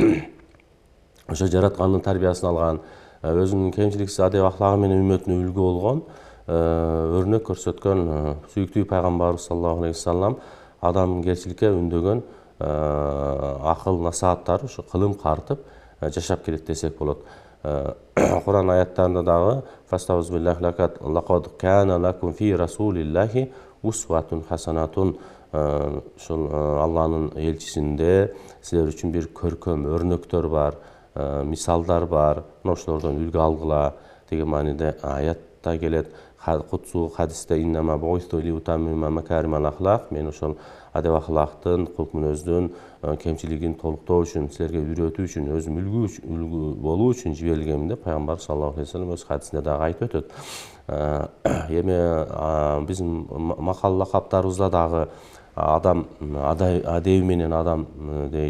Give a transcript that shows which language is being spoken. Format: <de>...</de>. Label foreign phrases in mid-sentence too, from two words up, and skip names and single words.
<ky>Ошо жараткандын тарбиясын алган, өзүнүн кемчиликсиз адеп ахлагы менен үммөтүнө үлгү болгон, өрнөк көрсөткөн сүйүктүү пайгамбарыбыз</ky> <ar>صلى الله عليه وسلم</ar> <ky>адамгерчиликке үндөгөн акыл насааттары ушу кылым картып жашап келет десек болот. Куран аяттарында дагы</ky> <ar>«فأستعيذ بالله لقد كان لكم في رسول الله أسوة حسنة»</ar> <ky>ушул Алланын элчисинде силер үчүн бир көркөм өрнөктөр бар, мисалдар бар. Ошолордон үлгү алгыла деген мааниде аятта келет. Кутсу хадисте</ky> <ar>«إنما بعثت لأتمم مكارم الأخلاق»</ar> <ky>мен ошол адеп ахлактын, кулк мүнөздүн кемчилигин толуктоо үчүн, силерге үйрөтүү үчүн, өзүм үлгү болуу үчүн жиберилгем деп пайгамбар</ky> <ar>صلى الله عليه وسلم</ar> <ky>өз хадисинде дагы айтып өтөт. Эми биздин макал лакаптарыбызда дагы адам адеби менен адам дейт.</ky>